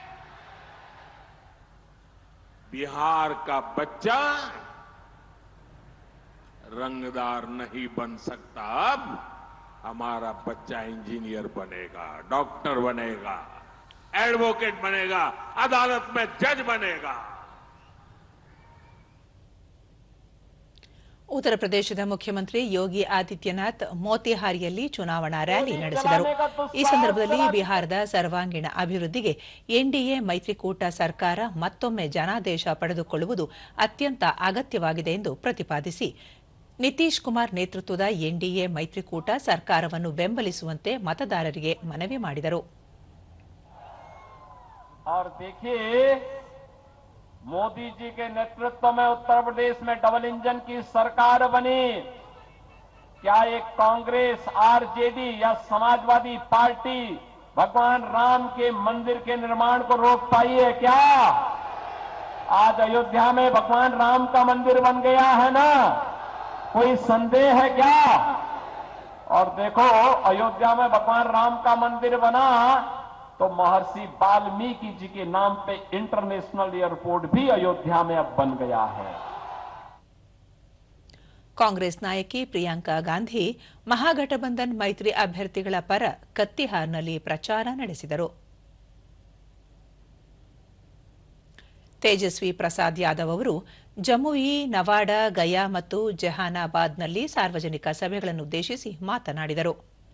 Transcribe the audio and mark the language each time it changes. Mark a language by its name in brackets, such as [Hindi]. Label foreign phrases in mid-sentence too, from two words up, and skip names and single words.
[Hindi] बिहार का बच्चा रंगदार नहीं बन सकता। अब हमारा बच्चा इंजीनियर बनेगा, डॉक्टर बनेगा, एडवोकेट बनेगा, अदालत में जज बनेगा। [Kannada] ಉತ್ತರ ಪ್ರದೇಶದ ಮುಖ್ಯಮಂತ್ರಿ ಯೋಗಿ ಆದಿತ್ಯನಾಥ್ ಮೋತಿಹಾರಿಯಲ್ಲಿ ಚುನಾವಣಾ ರ್ಯಾಲಿ ನಡೆಸಿದರು. ಈ ಸಂದರ್ಭದಲ್ಲಿ ಬಿಹಾರದ ಸರ್ವಾಂಗೀಣ ಅಭಿವೃದ್ಧಿಗೆ ಎನ್ಡಿಎ ಮೈತ್ರಿಕೂಟ ಸರ್ಕಾರ ಮತ್ತೊಮ್ಮೆ ಜನಾದೇಶ ಪಡೆದುಕೊಳ್ಳುವುದು ಅತ್ಯಂತ ಅಗತ್ಯವಾಗಿದೆ ಎಂದು ಪ್ರತಿಪಾದಿಸಿ, ನಿತೀಶ್ ಕುಮಾರ್ ನೇತೃತ್ವದ ಎನ್ಡಿಎ ಮೈತ್ರಿಕೂಟ ಸರ್ಕಾರವನ್ನು ಬೆಂಬಲಿಸುವಂತೆ ಮತದಾರರಿಗೆ ಮನವಿ ಮಾಡಿದರು. [Hindi] और देखिए, मोदी जी के नेतृत्व में उत्तर प्रदेश में [English] double engine [Hindi] की सरकार बनी। क्या एक कांग्रेस, आरजेडी या समाजवादी पार्टी भगवान राम के मंदिर के निर्माण को रोक पाई है क्या? आज अयोध्या में भगवान राम का मंदिर बन गया है ना, कोई संदेह है क्या? और देखो, अयोध्या में भगवान राम का मंदिर बना तो महर्षि वाल्मीकि जी के नाम पे [English] international airport [Hindi] भी अयोध्या में अब बन गया है. [Kannada] ಕಾಂಗ್ರೆಸ್ ನಾಯಕಿ ಪ್ರಿಯಾಂಕಾ ಗಾಂಧಿ ಮಹಾಗಠಬಂಧನ್ ಮೈತ್ರಿ ಅಭ್ಯರ್ಥಿಗಳ ಪರ ಕತ್ತಿಹಾರ್ನಲ್ಲಿ ಪ್ರಚಾರ ನಡೆಸಿದರು. ತೇಜಸ್ವಿ ಪ್ರಸಾದ್ ಯಾದವ್ ಅವರು ಜಮುಯಿ, ನವಾಡಾ, ಗಯಾ ಮತ್ತು ಜಹಾನಾಬಾದ್ನಲ್ಲಿ ಸಾರ್ವಜನಿಕ ಸಭೆಗಳನ್ನುದ್ದೇಶಿಸಿ ಮಾತನಾಡಿದರು.